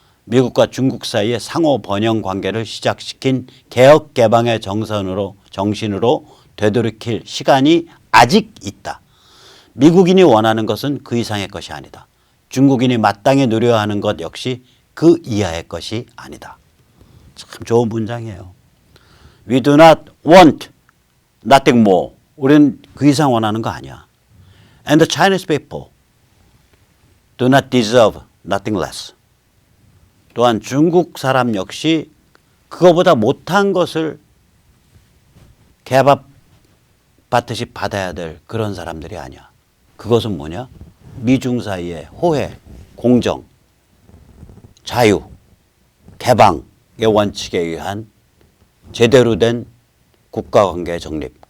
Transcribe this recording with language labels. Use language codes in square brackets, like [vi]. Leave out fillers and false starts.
[ko] 미국과 중국 사이의 상호 번영 관계를 시작시킨 개혁 개방의 정신으로 되돌이킬 시간이 아직 있다. 미국인이 원하는 것은 그 이상의 것이 아니다. 중국인이 마땅히 누려야 하는 것 역시 그 이하의 것이 아니다. 참 좋은 문장이에요. [en] We do not want nothing more. [ko] 우리는 그 이상 원하는 거 아니야. [en] And the Chinese people do not deserve nothing less. [ko] 또한 중국 사람 역시 그거보다 못한 것을 개밥 받듯이 받아야 될 그런 사람들이 아니야. 그것은 뭐냐? 미중 사이의 호혜, 공정, 자유, 개방의 원칙에 의한 제대로 된 국가관계 정립.